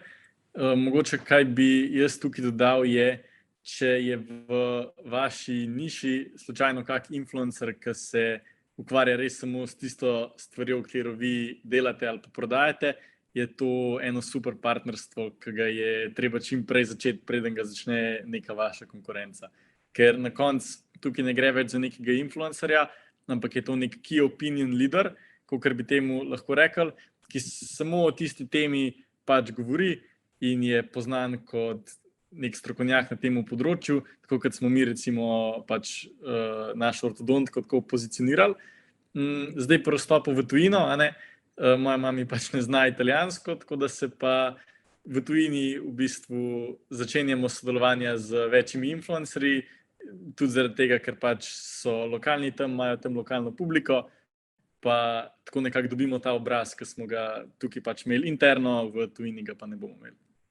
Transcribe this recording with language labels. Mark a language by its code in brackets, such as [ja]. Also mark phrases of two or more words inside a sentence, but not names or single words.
[sl] Mogoče kaj bi jaz tukaj dodal je, če je v vaši niši slučajno kak influencer, ki se ukvarja res samo s tisto stvarjo, katero vi delate ali pa prodajate, je to eno super partnerstvo, ki ga je treba čim prej začeti, preden ga začne neka vaša konkurenca. Ker na koncu tukaj ne gre več za nekega influencerja, ampak je to nek [en] key opinion leader, [sl] kakor bi temu lahko rekli, ki samo o tisti temi pač govori in je poznan kot nek strokovnjak na tem področju, tako kot smo mi recimo pač naš ortodontko tako pozicionirali. Zdaj po razstopu v tujino, moja mami pač ne zna italijansko, tako da se pa v tujini v bistvu začenjamo sodelovanja z večjimi influencerji, tudi zaradi tega, ker pač so lokalni tam, imajo tam lokalno publiko, pa tako nekako dobimo ta obraz, ki smo ga tukaj pač imeli interno, v tujini ga pa ne bomo imeli.